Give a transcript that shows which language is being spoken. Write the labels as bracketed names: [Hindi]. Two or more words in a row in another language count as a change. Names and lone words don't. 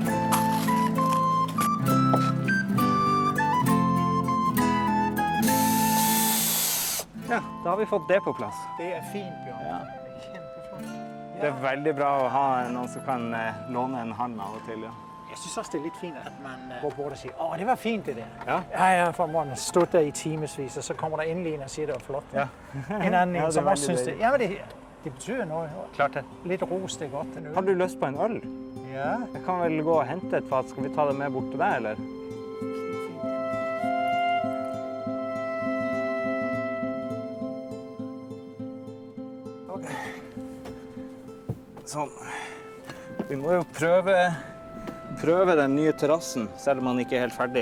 [Norwegian] Ja, da har vi fått det på plass. Det er fint, Bjørn. Ja. Kjempeflott. Det er veldig bra å ha noen som kan låne en hånd av og til, ja. [Danish] Jeg synes også, det er lidt fint, at man går bort og siger, åh, det var fint det der. Ja. Ja, for man stod der i timesvis, og så kommer der endelig en og siger, det var flot. Ja. En anden Ja, en, som også synes det. dejligt. Ja, men det betyder noget. Klart det. Lidt ros, det er godt. Den øl. Har du lyst på en øl? Ja. Jeg kan vel gå og hente et fat. [Norwegian] Skal vi ta det med bort til deg, eller? Okay. Sånn. Vi må jo prøve den nye terrassen, selv om man ikke er helt ferdig.